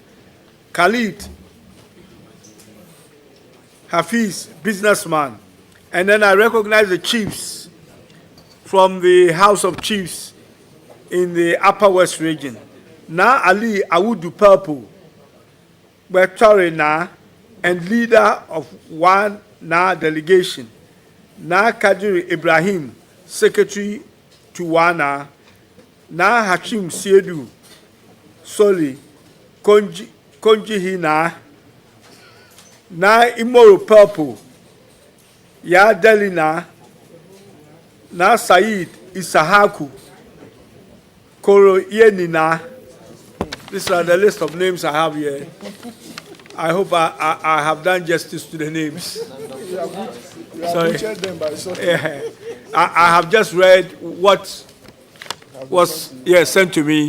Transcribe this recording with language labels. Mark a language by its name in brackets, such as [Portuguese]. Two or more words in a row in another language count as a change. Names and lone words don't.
[English] Khalid Hafiz, businessman. And then I recognize the chiefs from the House of Chiefs in the Upper West region. Na Ali Awudu Purple, Betori Na, and leader of one Na delegation. Na Kadiri Ibrahim, secretary to Wana. Na Hachim Siedu Soli, Konji Hina. Na Imoro Purple, Ya Delina. Na Said Isahaku, Koro Yenina. These are the list of names I have here. I hope I have done justice to the names. Sorry. Yeah. I have just read what was sent to me.